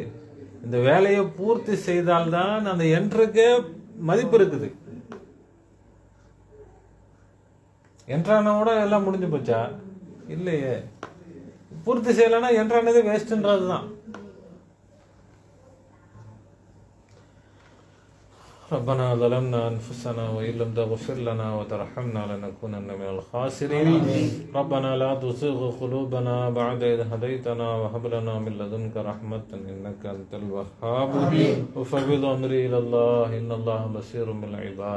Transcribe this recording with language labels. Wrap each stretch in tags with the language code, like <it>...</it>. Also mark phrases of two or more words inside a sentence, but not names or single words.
<ta>இந்த வேலையை பூர்த்தி செய்தால்தான் அந்த என்ட்ருக்கு மதிப்பு இருக்குது. என்ட்ரானோட எல்லாம் முடிஞ்சு போச்சா? இல்லையே. பூர்த்தி செய்யலைன்னா என்ட்ரானது வேஸ்ட்ன்றது தான்.</ta> <ar>ربنا ظلمنا أنفسنا وإن لم تغفر لنا وترحمنا لنكونن من الخاسرين. ربنا لا تزغ قلوبنا بعد إذ هديتنا وهب لنا من لدنك رحمة إنك أنت الوهاب. وفوض أمري إلى الله إن الله بصير بالعباد.</ar>